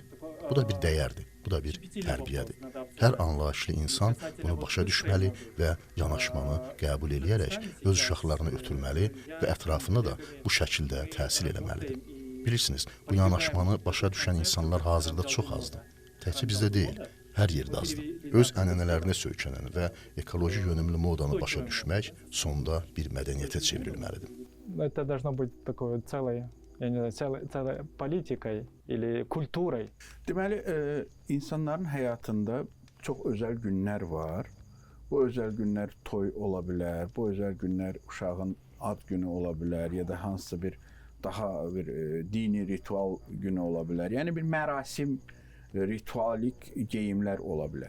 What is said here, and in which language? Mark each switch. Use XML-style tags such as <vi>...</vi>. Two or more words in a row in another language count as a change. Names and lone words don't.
<az>Bu da bir dəyərdir, bu da bir tərbiyədir. Hər anlayışlı insan bunu başa düşməli və yanaşmanı qəbul edərək öz uşaqlarını ötürməli və ətrafına da bu şəkildə təsir eləməlidir. Bilirsiniz, bu yanaşmanı başa düşən insanlar hazırda çox azdır. Təkcə bizdə deyil, hər yerdə azdır. Öz ənənələrinə söykənən və ekoloji yönümlü modanı başa düşmək sonda bir mədəniyyətə çevrilməlidir.</az> <ru>Это должно быть такой целой, я не знаю, целой политикой или культурой.</ru> <az>Deməli, insanların həyatında çox özəl günlər var. Bu özəl günlər toy ola bilər, bu özəl günlər uşağın ad günü ola bilər ya da hansısa bir daha bir dini ritual günü ola bilər. Yəni bir mərasim, ritualik geyimlər ola bilər.</az>